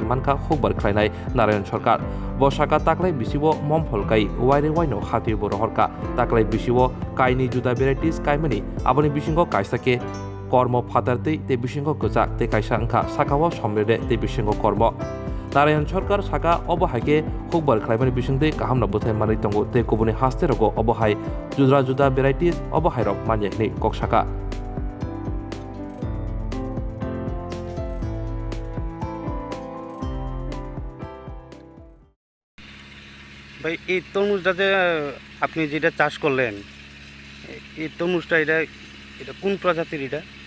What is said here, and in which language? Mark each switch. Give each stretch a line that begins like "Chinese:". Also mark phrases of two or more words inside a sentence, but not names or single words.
Kok Borok: मानका হুকবার खाइनाय नारायण सरकार बसाका तागलाय बिसिब मम्फल काइ वाइरे वाइनो हाति बरहरका तागलाय बिसिब काइनि जुदा भेराइटिस काइमानि आबनि बिसिंगो काइसाके कर्म फादारतै ते बिसिंगो गोजाक ते काइसा अंखा साकाव समरेदे ते बिसिंगो कर्म नारायण सरकार साका अबहायके হুকবার खालामनाय बिसिंतै गाहामनो बुथाय मानै तंगो ते गुबुनि हास्तेरगो अबहाय जुदा जुदा भेराइटिस अबहायरक मान्यनि ककसाका
Bangla: ভাই এই তরমুজটাতে আপনি যেটা চাষ করলেন এই তরমুজটা এটা কোন প্রজাতির এটা